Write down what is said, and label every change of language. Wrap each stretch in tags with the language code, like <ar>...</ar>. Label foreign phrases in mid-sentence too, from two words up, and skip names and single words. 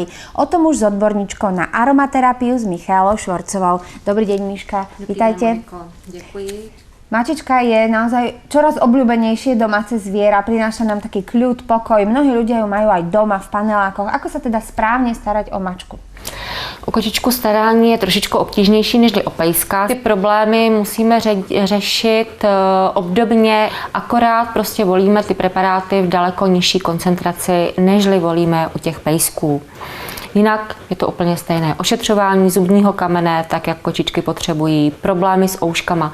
<sk>O tom už s odborníčkou na aromaterapiu s Michaelou Švorcovou. Dobrý deň, Miška. Vítajte. Ďakujem. Mačička je naozaj čoraz obľúbenejšie domáce zviera, prináša nám taký kľud, pokoj. Mnohí ľudia ju majú aj doma v panelákoch. Ako sa teda správne starať o mačku?</sk> <cs>U kočičku starání je trošičku obtížnější než o pejska. Ty problémy musíme řešit obdobně, akorát prostě volíme ty preparáty v daleko nižší koncentraci, nežli volíme u těch pejsků. Jinak je to úplně stejné. Ošetřování zubního kamene, tak jak kočičky potřebují, problémy s ouškama.</cs>